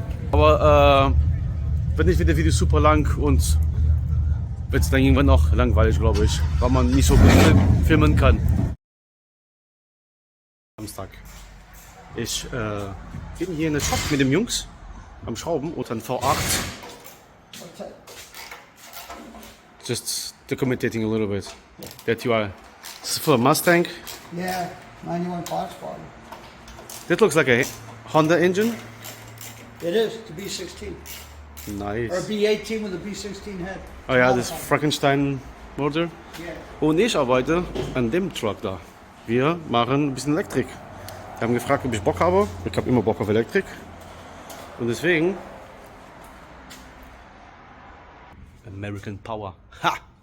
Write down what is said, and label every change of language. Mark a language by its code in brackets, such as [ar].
[de] Aber wenn nicht, wird der Video super lang und wird es dann irgendwann noch langweilig, glaube ich, weil man nicht so gut filmen kann. Samstag. Ich bin hier in der Shop mit den Jungs am Schrauben und dann V8. [en] Just documenting a little bit that you are. This is for a Mustang. Yeah, 91 horsepower. That looks like a Honda engine. It is, the B16. Nice. Or B18 with a B16 head. [de] Oh ja, das ist Frankenstein Motor. Yeah. Und ich arbeite an dem Truck da. Wir machen ein bisschen Elektrik. Die haben gefragt, ob ich Bock habe. Ich habe immer Bock auf Elektrik. Und deswegen American Power. Ha!